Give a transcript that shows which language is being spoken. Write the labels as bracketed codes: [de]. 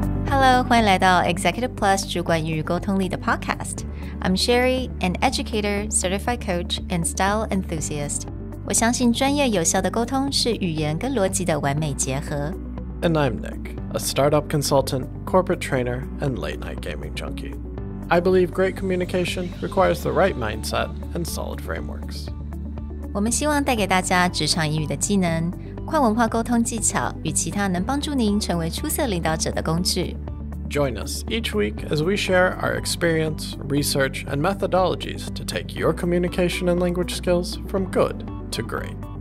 [en] Hello， [zh] 欢迎来到 [en] Executive Plus [zh] 主管与沟通力的 [en] Podcast。I'm Sherry, an educator, certified coach, and style enthusiast. [zh] 我相信专业有效的沟通是语言跟逻辑的完美结合。 [en] And I'm Nick, a startup consultant, corporate trainer, and late-night gaming junkie. I believe great communication requires the right mindset and solid frameworks. [zh] 我们希望带给大家职场英语的技能、跨文化沟通技巧与其他能帮助您成为出色领导者的工具。 [en] Join us each week as we share our experience, research, and methodologies to take your communication and language skills from good to great.